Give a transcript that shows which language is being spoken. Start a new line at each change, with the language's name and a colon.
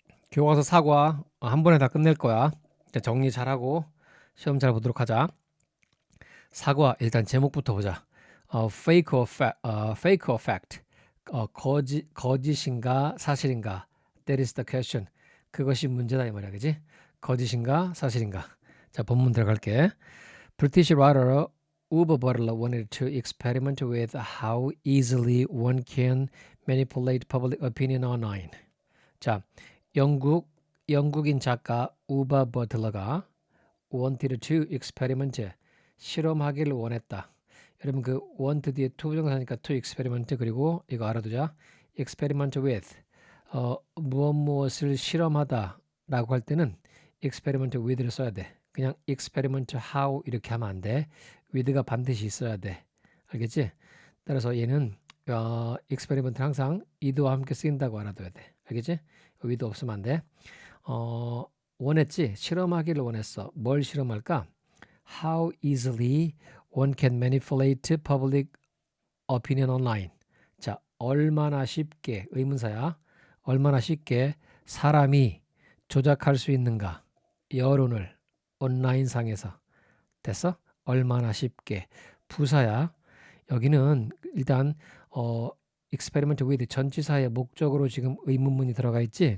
Korean: 교과서 사과 한 번에 다 끝낼 거야. 자, 정리 잘하고 시험 잘 보도록 하자. 사과 일단 제목부터 보자.
English: fake or fact.
Korean: 거짓인가 사실인가.
English: That is the question.
Korean: 그것이 문제다 이 말이야, 그지? 거짓인가 사실인가. 자, 본문 들어갈게.
English: British writer Uwe Boll wanted to experiment with how easily one can manipulate public opinion online.
Korean: 자, 영국인 작가 우바 버틀러가
English: wanted to experiment
Korean: 실험하기를 원했다. 여러분 그 want 뒤에 to 부정사니까 to experiment 그리고 이거 알아두자. experiment with 무엇을 실험하다라고 할 때는 experiment with를 써야 돼. 그냥 experiment how 이렇게 하면 안 돼. with가 반드시 있어야 돼. 알겠지? 따라서 얘는 experiment는 항상 이도와 함께 쓰인다고 알아둬야 돼. 알겠지? with 없으면 안 돼. 원했지? 실험하기를 원했어. 뭘 실험할까?
English: How easily one can manipulate public opinion online.
Korean: 자, 얼마나 쉽게, 의문사야. 얼마나 쉽게 사람이 조작할 수 있는가? 여론을 온라인상에서. 됐어? 얼마나 쉽게. 부사야. 여기는 일단 experiment with 전치사의 목적으로 지금 의문문이 들어가 있지.